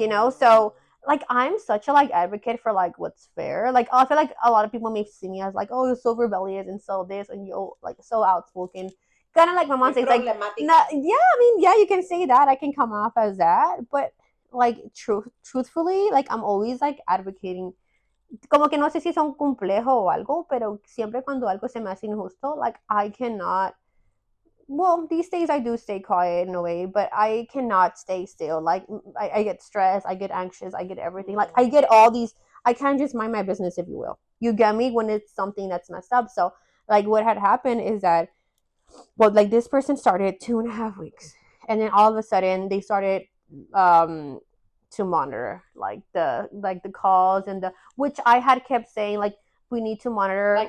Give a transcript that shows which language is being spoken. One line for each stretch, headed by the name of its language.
English: So like I'm such a like advocate for like what's fair. Like I feel like a lot of people may see me as like, oh, you're so rebellious and so this and you're like so outspoken. Kind of like my mom says, like, yeah, I mean, yeah, you can say that. I can come off as that, but like truthfully, like I'm always like advocating.
Spanish: Como que no sé si son complejo o algo, pero siempre cuando algo se me hace injusto,
English: like I cannot. Well, these days I do stay quiet in a way, but I cannot stay still. Like I get stressed, I get anxious, I get everything. Like I get all these. I can't just mind my business, if you will. You get me when it's something that's messed up. So like what had happened is that, well, like this person started 2.5 weeks, and then all of a sudden they started um to monitor like the calls and the, which I had kept saying like we need to monitor